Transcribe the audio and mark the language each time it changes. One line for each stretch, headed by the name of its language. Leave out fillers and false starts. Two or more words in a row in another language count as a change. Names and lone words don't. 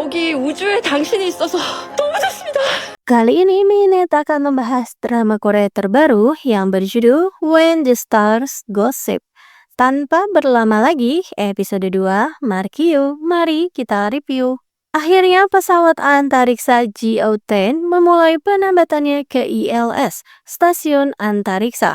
Korean: 여기 우주에 당신이 있어서 너무 좋습니다.
Indonesian: Kali ini Minet akan membahas drama Korea terbaru yang berjudul When the Stars Gossip. Tanpa berlama lagi, episode 2, mari kita review. Akhirnya pesawat antariksa GO-10 memulai penambatannya ke ILS, Stasiun Antariksa.